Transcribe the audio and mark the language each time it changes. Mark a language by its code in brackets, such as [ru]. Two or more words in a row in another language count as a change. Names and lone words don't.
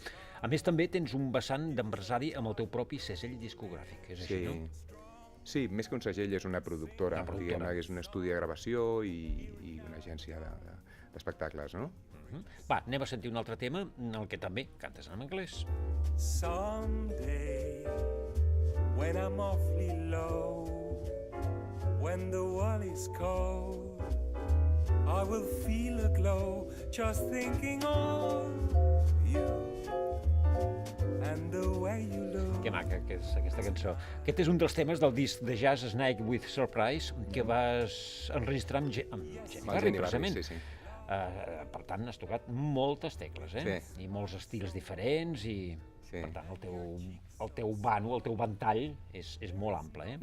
[ca] A més, també tens un vessant d'empresari amb el teu propi segell discogràfic, és així, no? Sí, més que un segell és una productora, diguem-ne, que és un estudi de gravació i una agència d'espectacles, no? Va, anem a sentir un altre tema en el que també cantes en anglès. [en] Someday, when I'm awfully low, when the world is cold, I will feel a glow just thinking of you and the way you look. [ca] Que maca que és aquesta cançó. Aquest és un dels temes del disc de jazz Snake with Surprise que vas enregistrar amb Jenny Barry, precisament. Sí. Per tant, has tocat moltes tecles, eh? Sí. I molts estils diferents i... Sí. Per tant, el teu ventall és molt ample, eh?